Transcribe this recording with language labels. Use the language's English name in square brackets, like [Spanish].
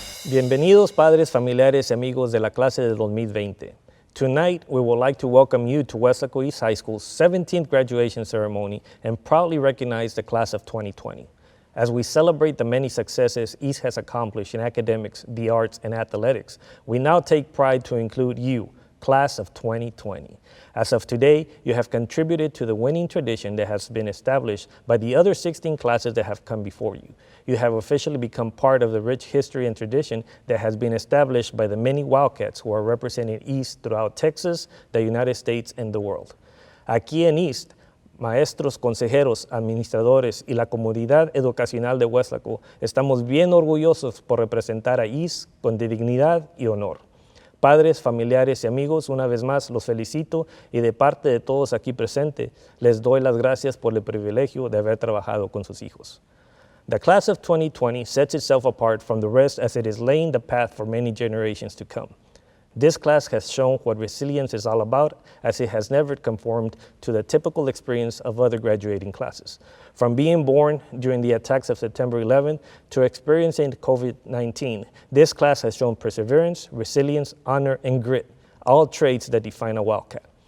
[Spanish] Bienvenidos padres, familiares y amigos de la clase de 2020. [English] Tonight, we would like to welcome you to Weslaco East High School's 17th graduation ceremony and proudly recognize the class of 2020. As we celebrate the many successes East has accomplished in academics, the arts, and athletics, we now take pride to include you, class of 2020. As of today, you have contributed to the winning tradition that has been established by the other 16 classes that have come before you. You have officially become part of the rich history and tradition that has been established by the many Wildcats who are representing East throughout Texas, the United States, and the world. [Spanish] Aquí en East, maestros, consejeros, administradores y la comunidad educacional de Weslaco estamos bien orgullosos por representar a East con dignidad y honor. Padres, familiares y amigos, una vez más los felicito y de parte de todos aquí presentes les doy las gracias por el privilegio de haber trabajado con sus hijos. [English] The class of 2020 sets itself apart from the rest as it is laying the path for many generations to come. This class has shown what resilience is all about, as it has never conformed to the typical experience of other graduating classes. From being born during the attacks of September 11th to experiencing COVID-19, this class has shown perseverance, resilience, honor, and grit, all traits that define a Wildcat.